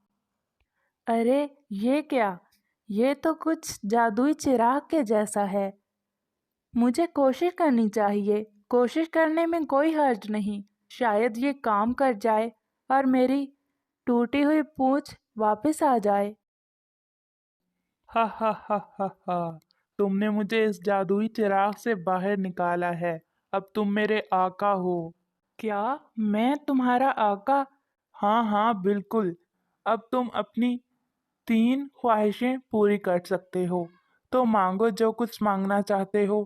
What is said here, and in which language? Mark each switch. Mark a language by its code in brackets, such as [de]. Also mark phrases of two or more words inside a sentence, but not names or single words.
[ur] ارے یہ کیا؟ یہ تو کچھ جادوئی چراغ کے جیسا ہے، مجھے کوشش کرنی چاہیے۔ کوشش کرنے میں کوئی حرج نہیں، شاید یہ کام کر جائے اور میری ٹوٹی ہوئی پونچھ واپس آ جائے۔ ہا ہا ہا ہا ہا، تم نے مجھے اس جادوئی چراغ سے باہر نکالا ہے، اب تم میرے آقا ہو۔ کیا میں تمہارا آقا؟ ہاں ہاں بالکل، اب تم اپنی 3 خواہشیں پوری کر سکتے ہو، تو مانگو جو کچھ مانگنا چاہتے ہو۔